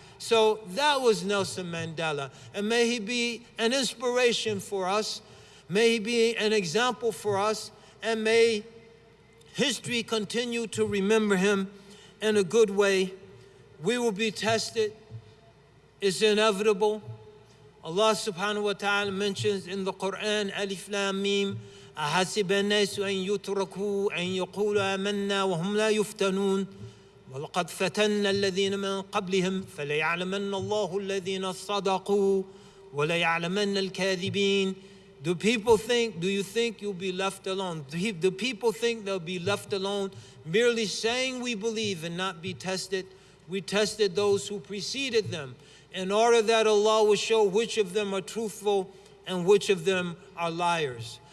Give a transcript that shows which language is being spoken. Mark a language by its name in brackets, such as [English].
[English] So that was Nelson Mandela. And may he be an inspiration for us. May he be an example for us. And may history continue to remember him in a good way. We will be tested. It's inevitable. Allah subhanahu wa ta'ala mentions in the Quran, Alif Lam Mim, [Arabic] أَحَسِبَ النَّاسُ أَن يُتْرَكُوا أَن يَقُولُوا آمَنَّا وَهُمْ لَا يُفْتَنُونَ وَلَقَدْ فَتَنَّا الَّذِينَ مِن قَبْلِهِمْ فَلَيَعْلَمَنَّ اللَّهُ الَّذِينَ صَدَقُوا وَلَيَعْلَمَنَّ الْكَاذِبِينَ. [English] Do you think you'll be left alone? Do people think they'll be left alone merely saying we believe and not be tested? We tested those who preceded them in order that Allah will show which of them are truthful and which of them are liars.